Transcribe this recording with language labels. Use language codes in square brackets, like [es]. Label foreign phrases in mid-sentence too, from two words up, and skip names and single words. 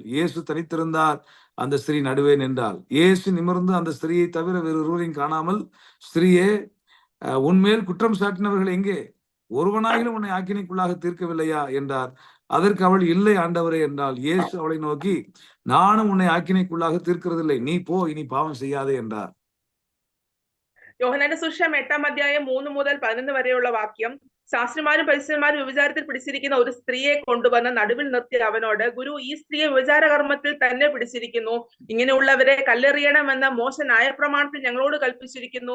[ta] இயேசு தனித்திருந்தார், அந்த ஸ்திரீ நடுவே நின்றாள். இயேசு நிமிர்ந்து அந்த ஸ்திரீயை தவிர வேறு ஒருவரையும் காணாமல், ஸ்திரீயே, உன்மேல் குற்றம் சாட்டினவர்கள் எங்கே? ஒருவனாயிலும் உன்னை ஆக்கினைக்குள்ளாக தீர்க்கவில்லையா என்றார். அதற்கு அவள், இல்லை ஆண்டவரே என்றாள். இயேசு அவளை நோக்கி, நானும் உன்னை ஆக்கினைக்குள்ளாக தீர்க்கிறதில்லை, நீ போ, இனி பாவம் செய்யாதே என்றார். [ml] യോഹന്നാന്റെ സുവിശേഷം 8ആം അധ്യായം 3 മുതൽ 11 വരെയുള്ള വാക്യം. ശാസ്ത്രിമാരും പരിസരന്മാരും വ്യഭിചാരത്തിൽ പിടിച്ചിരിക്കുന്ന ഒരു സ്ത്രീയെ കൊണ്ടുവന്ന് നടുവിൽ നിർത്തി അവനോട്, ഗുരു, ഈ സ്ത്രീയെ വ്യഭിചാര കർമ്മത്തിൽ തന്നെ പിടിച്ചിരിക്കുന്നു. ഇങ്ങനെയുള്ളവരെ കല്ലെറിയണമെന്ന് മോശ ന്യായപ്രമാണത്തിൽ ഞങ്ങളോട് കൽപ്പിച്ചിരിക്കുന്നു.